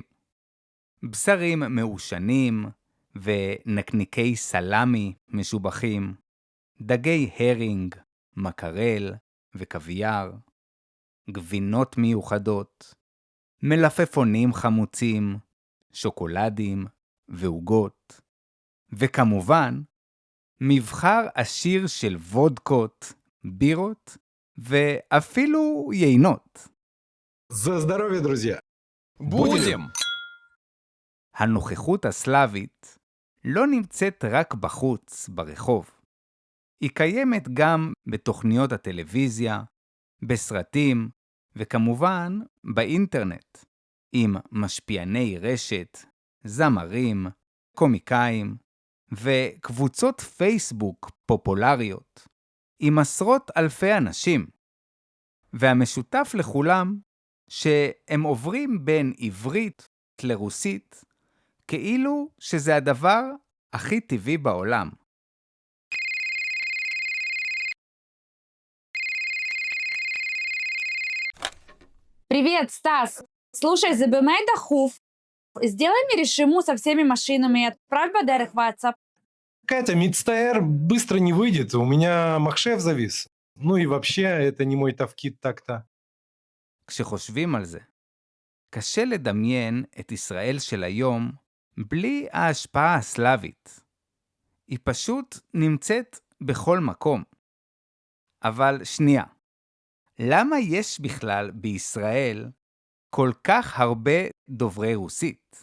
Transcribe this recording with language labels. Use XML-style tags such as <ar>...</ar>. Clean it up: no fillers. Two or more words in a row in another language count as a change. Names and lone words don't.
<he>בשרים מעושנים ונקניקי סלמי משובחים, דגי הרינג, מקרל וקוויאר, גבינות מיוחדות, מלפפונים חמוצים, שוקולדים ועוגות, וכמובן, מבחר עשיר של וודקות, בירות ואפילו יינות.</he> <ru>За здоровье, друзья! Будем!</ru> <he>הנוכחות הסלאבית לא נמצאת רק בחוץ, ברחוב. היא קיימת גם בתוכניות הטלוויזיה, בסרטים, וכמובן באינטרנט, עם משפיעני רשת, זמרים, קומיקאים, וקבוצות פייסבוק פופולריות, עם עשרות אלפי אנשים. והמשותף לכולם, שהם עוברים בין עברית לרוסית, כאילו שזה הדבר הכי טבעי בעולם.</he> <ru>Привет, Стас! Слушай, забивай дохув. Сделай мне решиму со всеми машинами и отправь бадерых в WhatsApp. Катя, Мидстаэр быстро не выйдет, у меня махшеф завис. Ну и вообще, это не мой тавкид так-то.</ru> <he>כשחושבים על זה, קשה לדמיין את ישראל של היום בלי ההשפעה הסלאבית. היא פשוט נמצאת בכל מקום. אבל שנייה, למה יש בכלל בישראל כל כך הרבה דוברי רוסית?</he>